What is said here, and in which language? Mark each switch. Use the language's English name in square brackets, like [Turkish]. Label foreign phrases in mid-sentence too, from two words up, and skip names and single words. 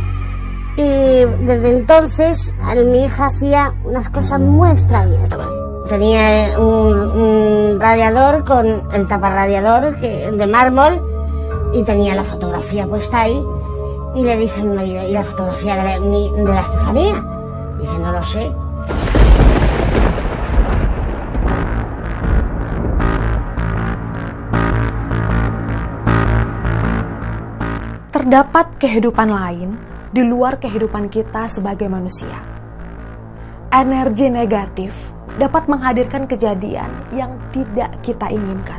[Spanish] Y desde entonces mi hija hacía unas cosas muy extrañas. Tenía un radiador con el taparradiador de mármol y tenía la fotografía puesta ahí. Y le dije, ¿y la fotografía de la Estefanía? Dice, no lo sé. [Indonesian] Terdapat kehidupan lain di luar kehidupan kita sebagai manusia. Energi negatif dapat menghadirkan kejadian yang tidak kita inginkan.